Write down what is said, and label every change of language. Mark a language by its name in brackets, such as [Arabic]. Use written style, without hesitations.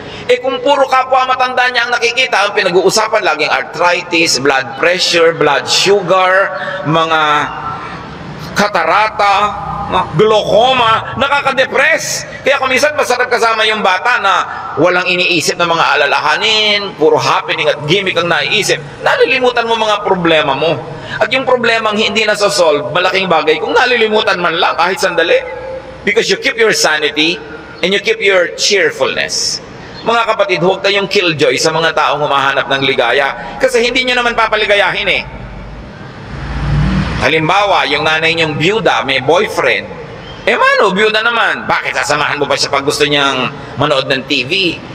[Filipino] Eh kung puro kapwa matanda niya ang nakikita, ang pinag-uusapan laging arthritis, blood pressure, blood sugar, mga katarata, glaucoma, nakaka-depress. Kaya kung minsan masarap kasama yung bata na walang iniisip na mga alalahanin, puro happening at gimmick ang naiisip, nalilimutan mo mga problema mo. At yung problemang hindi nasosolve, malaking bagay kung nalilimutan man lang kahit sandali. [English] Because you keep your sanity and you keep your cheerfulness. [Filipino] Mga kapatid, huwag kayong killjoy sa mga taong humahanap ng ligaya. Kasi hindi nyo naman papaligayahin eh. Halimbawa, yung nanay niyong byuda, may boyfriend. Eh mano, byuda naman. Bakit sasamahan mo ba siya pag gusto niyang manood ng TV?